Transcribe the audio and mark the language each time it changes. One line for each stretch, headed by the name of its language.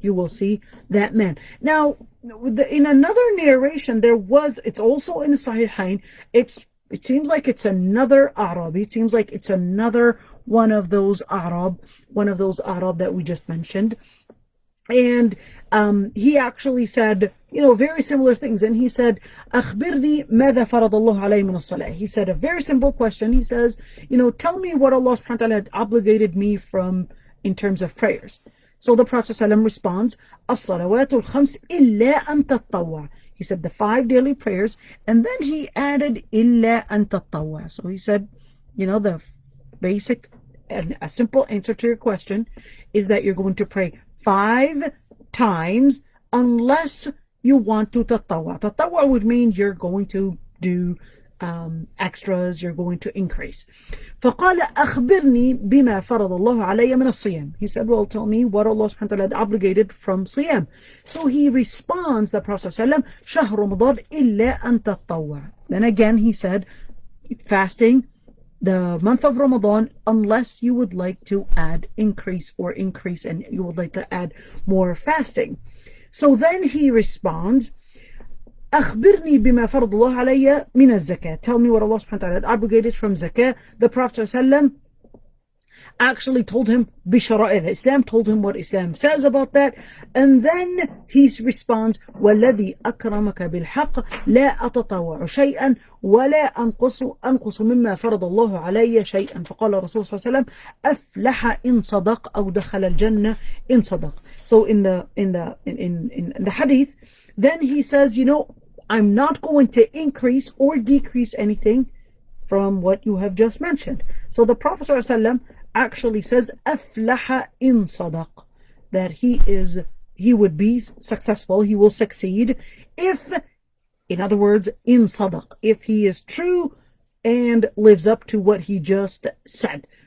English: You will see that man. Now, in another narration, it's also in the Sahihain, it seems like it's another Arab. It seems like it's another one of those Arab that we just mentioned. And he actually said, very similar things. And he said,
Arabic: أخبرني ماذا فرض الله علي من الصلاة.
English: He said a very simple question. He says, tell me what Allah subhanahu wa ta'ala had obligated me from in terms of prayers. So the Prophet ﷺ responds,
Arabic: الصلوات الخمس إلا أن تطوع.
English: He said the 5 daily prayers, and then he added
Arabic: إلا أن تطوع.
English: So he said, the basic and a simple answer to your question is that you're going to pray 5 times unless you want to tatawwa. Tatawwa would mean you're going to do extras, you're going to increase.
Arabic: فقال أخبرني بما فرض الله علي من الصيام.
English: He said, well, tell me what Allah subhanahu wa ta'ala had obligated from Siyam. So he responds, the Prophet ﷺ,
Arabic: شهر رمضان إلا أن تطوع.
English: Then again he said, fasting the month of Ramadan, unless you would like to increase and you would like to add more fasting. So then he responds,
Arabic: أخبرني بما فرض الله علي من الزكاة.
English: Tell me what Allah subhanahu wa ta'ala had obligated from zakah. The Prophet ﷺ actually told him
Arabic: بشرائع
English: Islam, told him what Islam says about that. And then he responds,
Arabic: والذي أكرمك بالحق لا أتطوع شيئا ولا أنقص مما فرض الله علي شيئا. فقال الرسول صلى الله عليه وسلم أفلح إن صدق أو دخل الجنة إن صدق.
English: So in the hadith, then he says, I'm not going to increase or decrease anything from what you have just mentioned. So the Prophet ﷺ actually says,
Arabic: أفلح إن صدق,
English: that he would be successful, he will succeed if, in other words, in
Arabic: صدق,
English: if he is true and lives up to what he just said.